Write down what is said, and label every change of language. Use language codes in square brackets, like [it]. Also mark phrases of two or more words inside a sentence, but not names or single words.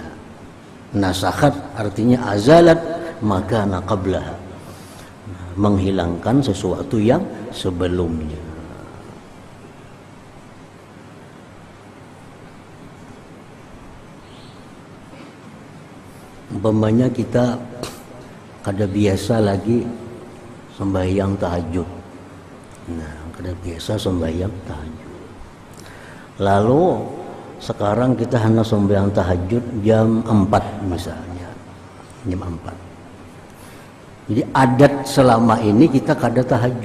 [id] Nasakhat artinya [ar] أزالت ما كان قبلها, [id] menghilangkan sesuatu yang sebelumnya. [bjn] Umpamanya kita kada biasa lagi sembahyang tahajud. Nah, kada biasa sembahyang tahajud. [id] Lalu sekarang kita hanya sembahyang tahajud jam 4 misalnya. Jam 4. [bjn] Jadi adat selama ini kita kada tahajud.